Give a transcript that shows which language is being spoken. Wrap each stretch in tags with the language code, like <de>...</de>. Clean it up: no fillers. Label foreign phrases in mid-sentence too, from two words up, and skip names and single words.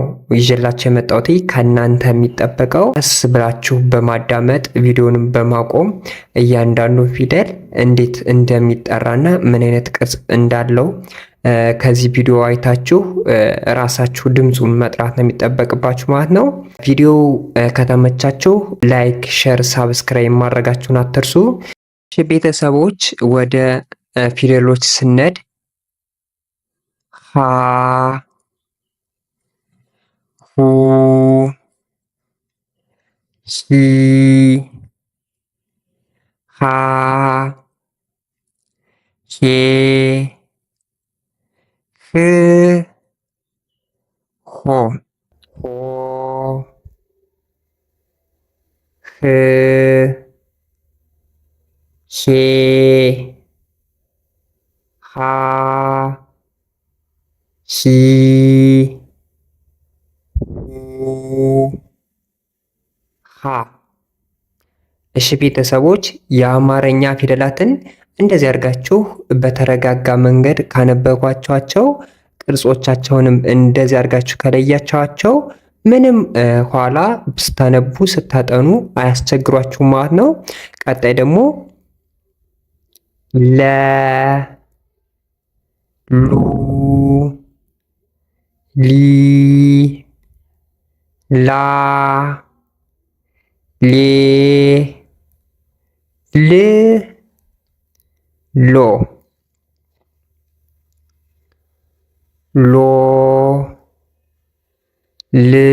<am>ይዤላችሁ የመጣሁት። ከእናንተ የሚጠበቀው ቀስ ብላችሁ በማዳመጥ ቪዲዮንም በማቆም እያንዳንዱ ፊደል እንዴት እንደሚጠራና ምን አይነት ቅርጽ እንዳለው ከዚህ ቪዲዮ አይታችሁ ራሳችሁ ድምፁን መጥራት ነው የሚጠበቅባችሁ ማለት ነው። ቪዲዮ ከተመቻችሁ</am> <en>like, share, subscribe</en> <am>ማድረጋችሁን አትርሱ። ቤተሰቦች ወደ ፊደሎች ስነድ ሀ፣ ሁ፣ ሂ፣ ሃ፣ ሄ፣ ህ፣ ሆ፣ ሆ፣ ህ፣ ሄ፣ ሃ፣ ሂ፣ ሁ፣ ሃ። እሺ ቤተሰቦች የአማርኛ ፊደላትን እንደዚህ አድርጋችሁ በተረጋጋ መንገድ ካነበቧቸዋቸው ቅርጾቻቸውንም እንደዚህ አድርጋችሁ ከለያቸዋቸው ምንም ኋላ ስታነቡ ስታጠኑ አያስቸግሯችሁም ማለት ነው። ቀጣይ ደግሞ ለ፣ ሉ፣ ሊ፣ ላ፣ ሌ፣ ል፣ ሎ፣ ሎ፣ ል፣</am>